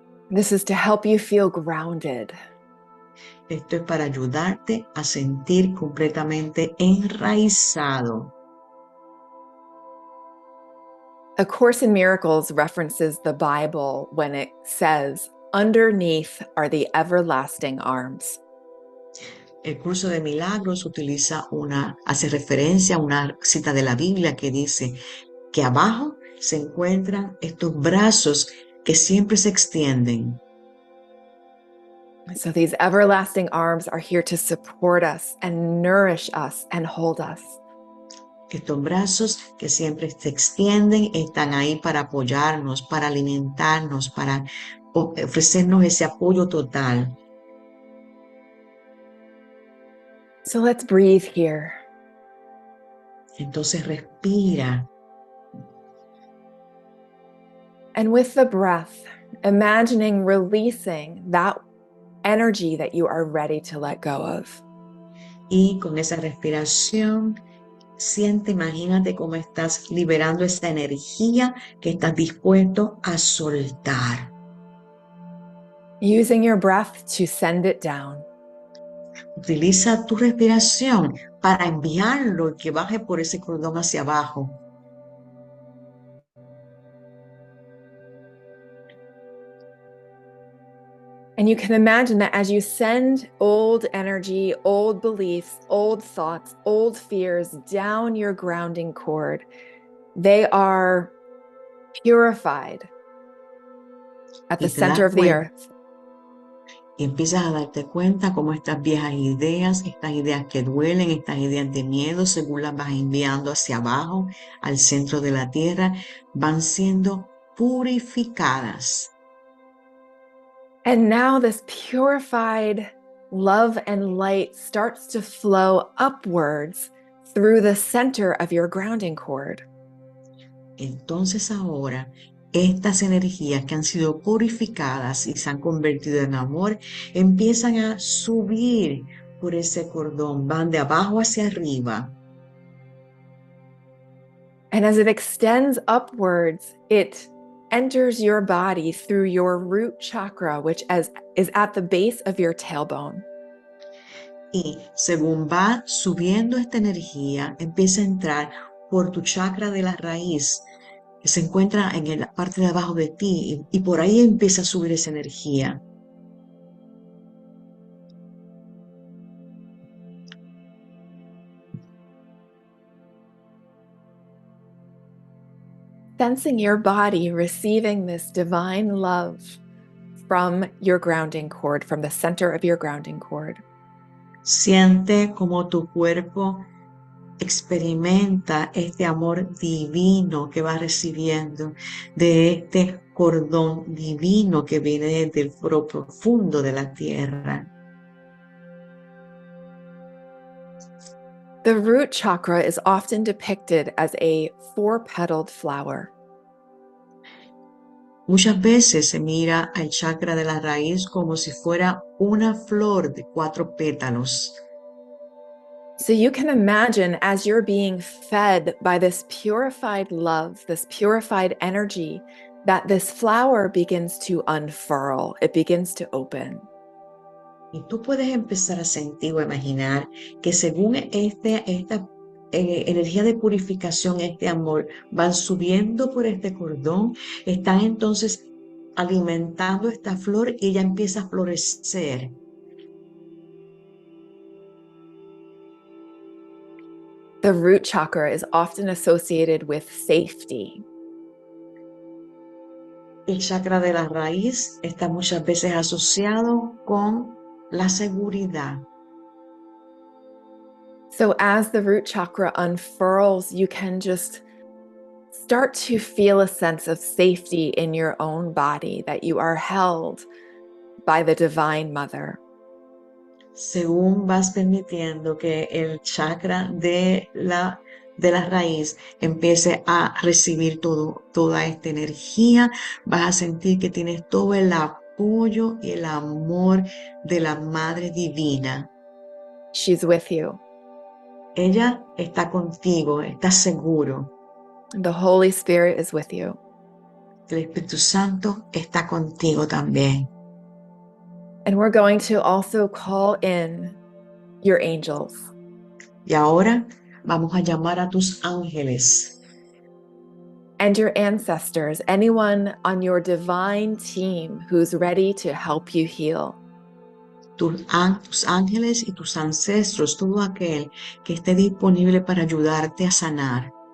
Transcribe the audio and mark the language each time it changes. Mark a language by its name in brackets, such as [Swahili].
[English] This is to help you feel grounded. [Spanish] Esto es para ayudarte a sentir completamente enraizado. [English] A Course in Miracles references the Bible when it says, "Underneath are the everlasting arms." [Spanish] El curso de milagros hace referencia a una cita de la Biblia que dice que abajo se encuentran estos brazos que siempre se extienden. [English] So these everlasting arms are here to support us and nourish us and hold us. [Spanish] Estos brazos que siempre se extienden están ahí para apoyarnos, para alimentarnos, para ofrecernos ese apoyo total. [English] So let's breathe here. [Spanish] Entonces respira. [English] And with the breath, imagining releasing that energy that you are ready to let go of. [Spanish] Y con esa respiración, imagínate cómo estás liberando esa energía que estás dispuesto a soltar. [English] Using your breath to send it down. [Spanish] Utiliza tu respiración para enviarlo y que baje por ese cordón hacia abajo. [English] And you can imagine that as you send old energy, old beliefs, old thoughts, old fears down your grounding cord, they are purified at the center of the earth. [Spanish] Y empiezas a darte cuenta cómo estas viejas ideas, estas ideas que duelen, estas ideas de miedo, según las vas enviando hacia abajo, al centro de la tierra, van siendo purificadas. [English] And now this purified love and light starts to flow upwards through the center of your grounding cord. [Spanish] Entonces ahora, estas energías que han sido purificadas y se han convertido en amor, empiezan a subir por ese cordón, van de abajo hacia arriba. [English] And as it extends upwards, it enters your body through your root chakra, which is at the base of your tailbone. [Spanish] Y según va subiendo esta energía, empieza a entrar por tu chakra de la raíz, que se encuentra en la parte de abajo de ti, y por ahí empieza a subir esa energía. [English] Sensing your body receiving this divine love from your grounding cord, from the center of your grounding cord. [Spanish] Siente como tu cuerpo experimenta este amor divino que va recibiendo de este cordón divino que viene desde el profundo de la tierra. [English] The root chakra is often depicted as a four-petaled flower. [Spanish] Muchas veces se mira al chakra de la raíz como si fuera una flor de 4 pétalos. [English] So you can imagine as you're being fed by this purified love, this purified energy, that this flower begins to unfurl, it begins to open. [Spanish] Y tú puedes empezar a sentir o imaginar que según esta energía de purificación, este amor, van subiendo por este cordón, están entonces alimentando esta flor y ella empieza a florecer. [English] The root chakra is often associated with safety. [Spanish] El chakra de la raíz está muchas veces asociado con la seguridad. [English] So as the root chakra unfurls, you can just start to feel a sense of safety in your own body, that you are held by the Divine Mother. [Spanish] Según vas permitiendo que el chakra de la raíz empiece a recibir toda esta energía, vas a sentir que tienes todo el apoyo y el amor de la Madre Divina. [English] She's with you. [Spanish] Ella está contigo, está seguro. [English] The Holy Spirit is with you. [Spanish] El Espíritu Santo está contigo también. [English] And we're going to also call in your angels. [Spanish] Y ahora vamos a llamar a tus ángeles. [English] And your ancestors, anyone on your divine team who's ready to help you heal. [Spanish] Tus ángeles y tus ancestros, todo aquel que esté disponible para ayudarte a sanar.